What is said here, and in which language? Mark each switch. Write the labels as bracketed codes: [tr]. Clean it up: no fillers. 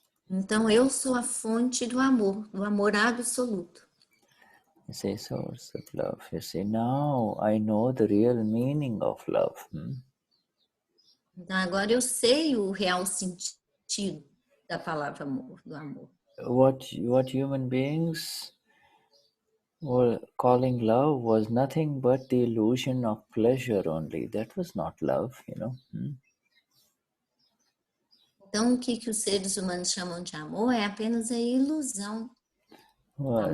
[pt] Então, eu sou a fonte do amor absoluto. [en] You say source of love. You say, now I know the real meaning of love. [pt] Então, agora eu sei o real sentido da palavra amor, do amor. [en] What human beings were calling love was nothing but the illusion of pleasure only. That was not love, [pt] Então, o que os seres humanos chamam de amor é apenas a ilusão do amor.